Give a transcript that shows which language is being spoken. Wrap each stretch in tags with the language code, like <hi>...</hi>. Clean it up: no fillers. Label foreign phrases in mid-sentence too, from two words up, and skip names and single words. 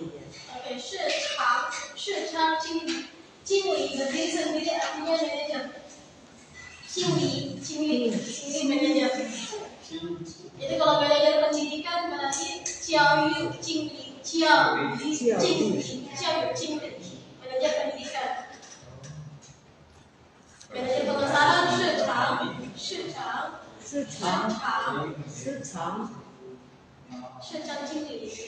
<zh>市场经理的名称</zh> <id>ini artinya manajer.</id> <zh>经理 manajer.</zh> <id>Jadi kalau manajer pendidikan berarti</id> <zh>教育经理</zh> <id>manajer pendidikan. Manajer pemasaran</id> <zh>市场经理</zh>